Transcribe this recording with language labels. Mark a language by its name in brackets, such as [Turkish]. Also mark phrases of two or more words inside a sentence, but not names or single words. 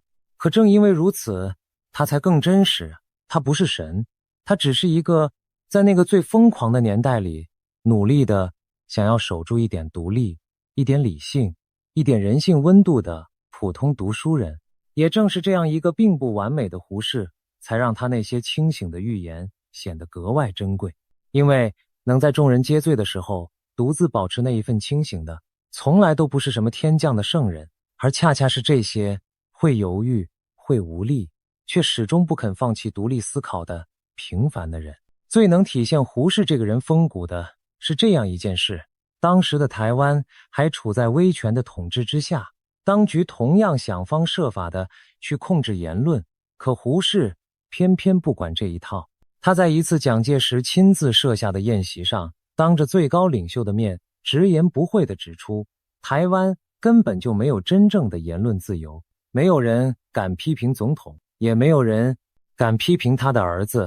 [Chinese] 可正因為如此，他才更真實。他不是神，他只是一個在那個最瘋狂的年代裡努力的想要守住一點獨立、一點理性、一點人性溫度的普通讀書人。也正是這樣一個並不完美的胡適，才讓他那些清醒的預言顯得格外珍貴。因為能在眾人皆醉的時候獨自保持那一份清醒的，從來都不是什麼天降的聖人，而恰恰是這些會猶豫、會無力，卻始終不肯放棄獨立思考的平凡的人。最能體現胡適這個人風骨的是這樣一件事：當時的台灣還處在威權的統治之下，當局同樣想方設法的去控制言論，可胡適偏偏不管這一套。他在一次蔣介石親自設下的宴席上， 當着最高領袖的面，直言不諱地指出，台灣根本就沒有真正的言論自由，沒有人敢批評總統，也沒有人敢批評他的兒子。